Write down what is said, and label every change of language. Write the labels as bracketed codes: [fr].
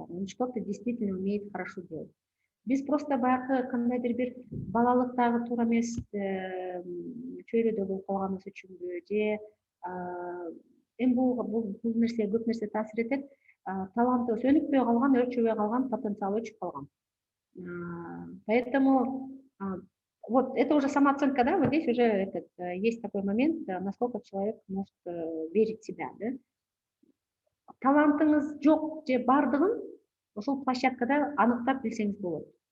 [ru] Он что-то действительно умеет хорошо делать. [ky] Биз просто баягы кандайдыр бир балалыктагы туура эмес чөйрөдө болуп калганыбыз үчүнбү же эми бул нерсе көп нерсе таасир этет. Таланты сөнүкпөй калган, өрчөбөй калган, потенциалы өчүп калган. [ru] Поэтому вот это уже самооценка, да, вот здесь уже есть такой момент, насколько человек может верить в себя, да. [ky] Талантыңыз жок же бардыгын ошол площадкада аныктап билсеңиз болот.